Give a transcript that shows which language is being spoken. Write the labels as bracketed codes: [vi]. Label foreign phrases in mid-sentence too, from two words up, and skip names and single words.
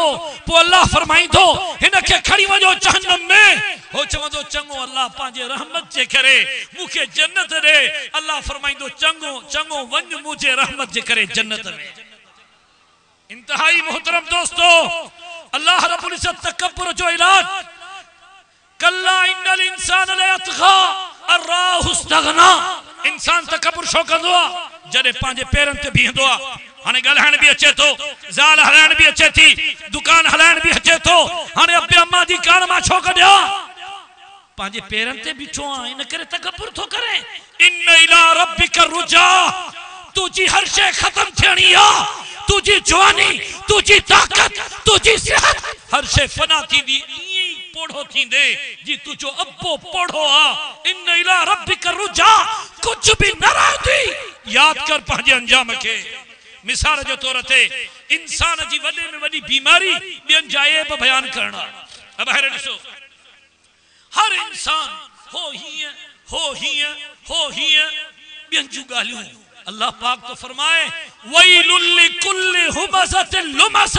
[sd] पोइ अल्लाह फरमाईंदो हिन खे खणी वञो जहन्नम में। हो चवंदो चङो अल्लाह पंहिंजे रहमत जे करे मूंखे जन्नत ॾे। अल्लाह फरमाईंदो चङो चङो वञ मुंहिंजे रहमत जे करे जन्नत में। इंतहाई मोहतरम दोस्तों, [ar] الله رب العزة [sd] तकब्बुर जो इलाज [ar] كلا إن الإنسان ليطغى أن رآه استغنى. [sd] इंसान तकब्बुर छो कंदो आहे? जॾहिं पंहिंजे पेरनि ते बीहंदो आहे। हाणे ॻाल्हाइण बि अचे थो, ज़ाल हलाइण बि अचे थी, दुकान हलाइण बि अचे थो। हाणे अबे अम्मा जी कान मां छो कढिया? पंहिंजे पेरनि ते बीठो आहे इन करे तकब्बुर थो करे। [ar] إن إلى ربك الرجعى, [sd] तुझी हर शइ ख़त्म थियणी आहे। तुझी जवानी, तुझी ताकत, तुझी सेहत हर शइ फना थींदी। पोढ़ो थींदे जी तुझो अब्बो पोढ़ो आ। [ar] إن إلى ربك الرجعى, [sd] कुछ भी न रहंदी। याद कर पंहिंजे अंजाम खे। मिसाल जे तौर ते इंसान जी वॾे में वॾी बीमारी ॿियनि जा ऐब बयान करणा। अब हींअर ॾिसो हर इंसान हो हीअं हो हीअं हो हीअं ॿियनि जूं ॻाल्हियूं। अल्लाह पाक तो फरमाए [ar] ويل لكل همزة لمزة.